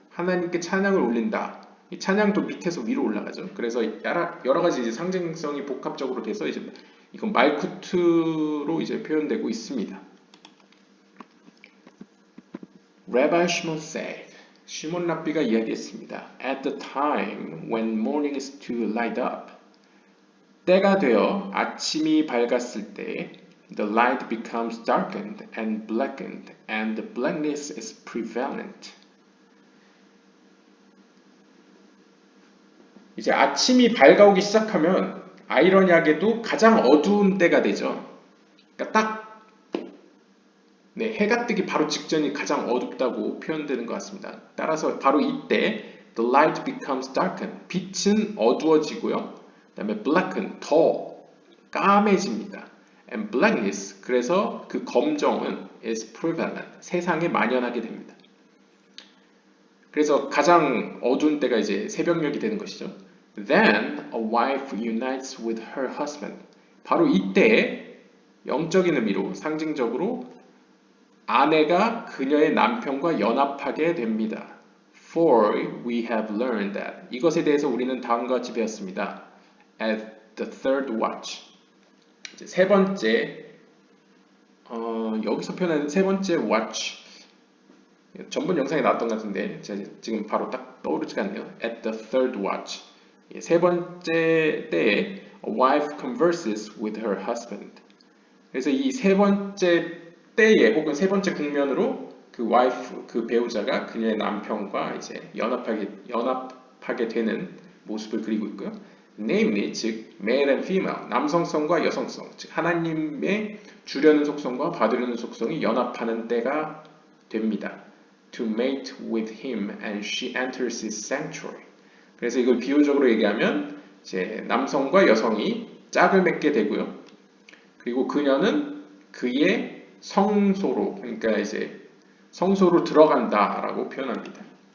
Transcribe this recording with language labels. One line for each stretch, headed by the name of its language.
Korean: 하나님께 찬양을 올린다. 이 찬양도 밑에서 위로 올라가죠. 그래서 여러 가지 이제 상징성이 복합적으로 돼서 이제 이건 말쿠트로 이제 표현되고 있습니다.
English: Rabbi Shimon said,
Korean: 시몬 랍비가 이야기했습니다.
English: At the time when morning is to light up,
Korean: 때가 되어 아침이 밝았을 때,
English: the light becomes darkened and blackened, and the blackness is prevalent.
Korean: 이제 아침이 밝아오기 시작하면 아이러니하게도 가장 어두운 때가 되죠. 그러니까 딱 네, 해가 뜨기 바로 직전이 가장 어둡다고 표현되는 것 같습니다. 따라서 바로 이때
English: the light becomes darkened.
Korean: 빛은 어두워지고요. 그 다음에
English: blacken,
Korean: 더 까매집니다.
English: and blackness,
Korean: 그래서 그 검정은
English: is prevalent,
Korean: 세상에 만연하게 됩니다. 그래서 가장 어두운 때가 이제 새벽녘이 되는 것이죠.
English: Then a wife unites with her husband.
Korean: 바로 이때 영적인 의미로 상징적으로 아내가 그녀의 남편과 연합하게 됩니다.
English: For we have learned that.
Korean: 이것에 대해서 우리는 다음과 같이 배웠습니다.
English: At the third watch.
Korean: 이제 세 번째, 여기서 표현하는 세 번째 watch. 전번 영상에 나왔던 것 같은데 제가 지금 바로 딱 떠오르지가 않네요.
English: At the third watch.
Korean: 세 번째 때에
English: a wife converses with her husband.
Korean: 그래서 이 세 번째 때에 혹은 세 번째 국면으로 그 와이프, 그 배우자가 그녀의 남편과 이제 연합하게 되는 모습을 그리고 있고요.
English: Namely,
Korean: 즉
English: male and female,
Korean: 남성성과 여성성, 즉 하나님의 주려는 속성과 받으려는 속성이 연합하는 때가 됩니다.
English: To mate with him and she enters his sanctuary.
Korean: 그래서 이걸 비유적으로 얘기하면 이제 남성과 여성이 짝을 맺게 되고요. 그리고 그녀는 그의 성소로, 그러니까 이제 성소로 들어간다라고 표현합니다.